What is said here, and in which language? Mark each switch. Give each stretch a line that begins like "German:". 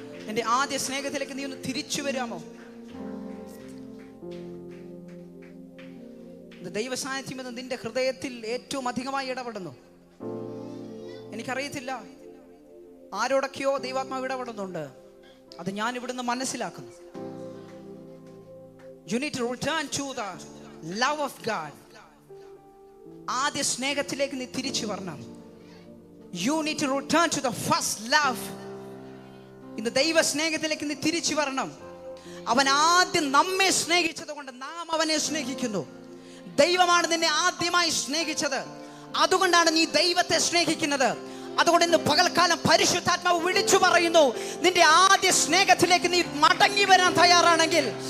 Malayalam: എന്റെ ആദ്യ സ്നേഹത്തിലേക്ക് നീ ഒന്ന് തിരിച്ചു വരാമോ? ദൈവ സാന്നിധ്യം എന്ന് നിന്റെ ഹൃദയത്തിൽ ഏറ്റവും അധികമായി ഇടപെടുന്നു. എനിക്കറിയത്തില്ല, ആരോടൊക്കെയോ ദൈവാത്മാവ് ഇടപെടുന്നുണ്ട്. അത് ഞാൻ ഇവിടുന്ന് മനസ്സിലാക്കുന്നു.
English: You need to return to the love of God.
Malayalam: ആദ്യ സ്നേഹത്തിലേക്ക് നീ തിരിച്ചു വരണം.
English: You need to return to the first love.
Malayalam: ഇന്ന് ദൈവ സ്നേഹത്തിലേക്ക് നീ തിരിച്ചു വരണം. അവൻ ആദ്യം നമ്മെ സ്നേഹിച്ചത് കൊണ്ട് നാം അവനെ സ്നേഹിക്കുന്നു. ദൈവമാണ് നിന്നെ ആദ്യമായി സ്നേഹിച്ചത്, അതുകൊണ്ടാണ് നീ ദൈവത്തെ സ്നേഹിക്കുന്നത്. അതുകൊണ്ട് ഇന്ന് പകൽക്കാലം പരിശുദ്ധാത്മാവ് വിളിച്ചു പറയുന്നു, നിന്റെ ആദ്യ സ്നേഹത്തിലേക്ക് നീ മടങ്ങി വരാൻ തയ്യാറാണെങ്കിൽ.